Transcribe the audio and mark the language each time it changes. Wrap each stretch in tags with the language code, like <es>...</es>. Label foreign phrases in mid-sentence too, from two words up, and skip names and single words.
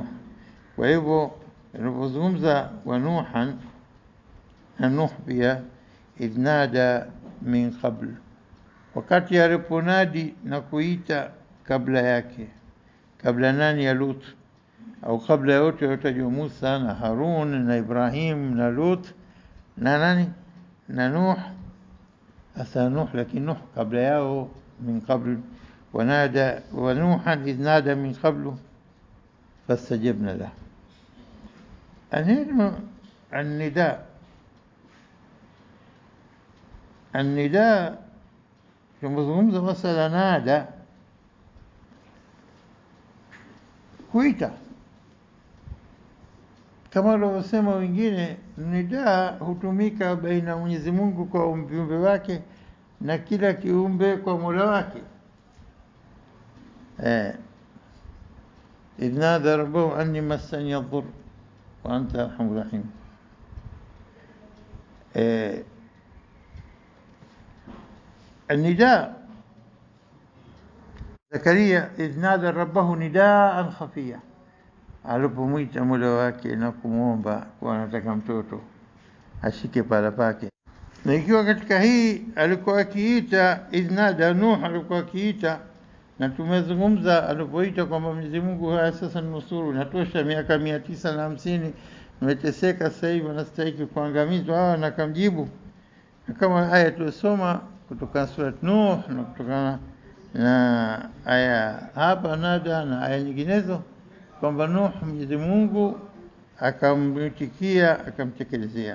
<sw>Kwa hivyo tunapozungumza wa Nuhan na Nuh pia</sw> <ar>إذ نادى من قبل,</ar> <sw>wakati aliponadi na kuita kabla yake, kabla nani ya Lut, au kabla yote yotajwa Musa na Harun na Ibrahim na Lut na nani na Nuh. Asa Nuh, lakini Nuh kabla yao</sw> <ar>من قبل. ونادى ونوحا إذ نادى من قبل فاستجبنا له.</ar> <sw>النداء tunapozungumza masala nada, kuita kama walivyosema wengine, nida hutumika baina Mwenyezi Mungu kwa viumbe wake na kila kiumbe kwa Mola wake.</sw> <ar>إذ نادى ربه أني مسني الضر وأنت أرحم الراحمين. النداء زكريا إذ نادى ربه نداء خفيا,</ar> <sw>alipomwita Mola wake na kumuomba kwa anataka mtoto ashike pala pake. Na ikiwa katika hii alikuwa akiita</sw> <ar>إذ نادى</ar> <sw>Nuh, alikuwa akiita, na tumezungumza alipoita kwamba Mwenyezi Mungu haya sasa nusuru, natosha miaka 950 nimeteseka, sasa hivi wanastahili kuangamizwa hawa, na kamjibu kama aya tulisoma kutoka sura Nuh na kutokana na aya hapa nada na aya nyinginezo kwamba Nuh Mwenyezi Mungu akamwitikia akamtekelezea.</sw>